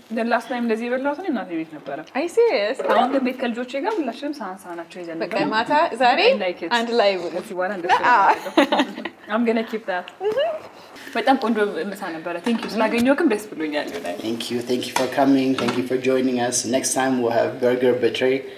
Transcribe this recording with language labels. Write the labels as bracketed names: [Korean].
[English] ላስት ታይም [Amharic] እንደዚህ የበላሁት እኔ እናቴ ቤት ነበረ። [English] አይ ሲሪየስ? [Amharic] አሁን ቤት ከልጆቼ ጋር ሁላችንም ሳህናቸው ይዘን ነበር። በቃ ማታ ዛሬ አንድ ላይ ከዚህ በኋላ እንደዚህ [English] I'm going to keep that. [Amharic] በጣም ቆንጆ ምሳ ነበረ። [English] Thank you [Amharic] ስላገኘሁክም ደስ ብሎኛል። [English] Thank you for coming. Thank you for joining us. Next time we'll have burger betray.